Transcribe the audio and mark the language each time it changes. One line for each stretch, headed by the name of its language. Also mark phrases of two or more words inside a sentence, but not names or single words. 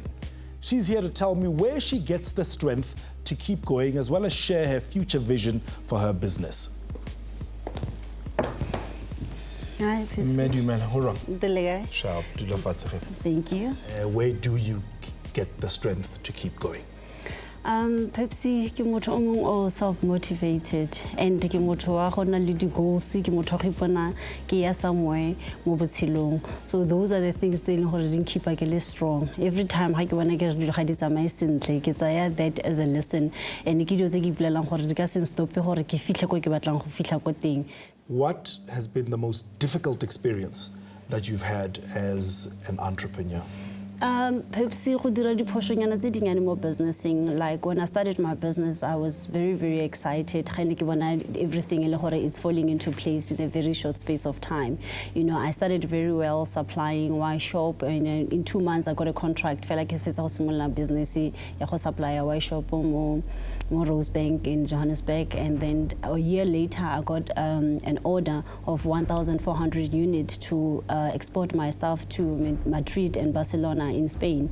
English: She's here to tell me where she gets the strength to keep going, as well as share her future vision for her business. Hi, Pepsi. Thank you. Where do you get the strength to keep going?
Tswana: Pepsi ke motho o mong o
English: self-motivated and
Tswana: ke motho wa gona le di-goals ke motho go ipona ke ya somewhere mo botshelong.
English: So those are the things that didn't keep
Tswana: ke le
English: strong. Every time
Tswana: ha ke bona ke re dilo ga di tsamaye sentle ke tsaya
English: that as a lesson and
Tswana: ke dilo tse ke ipolelang gore di ka se stop gore ke fitlhe ko ke batlang go fitlha ko teng.
English: What has been the most difficult experience that you've had as an entrepreneur?
Tswana: Pepsi go dira diphoshonyana tse dinyane mo businessing.
English: Like when I started my business, I was very, very excited. Everything it's falling into place in a very short space of time. You know, I started very well supplying Y shop, and in 2 months I got a contract. Felt like it's a small business. I supply a Y shop more Rustenberg in Johannesburg, and then a year later I got an order of 1,400 units to export my stuff to Madrid and Barcelona in Spain.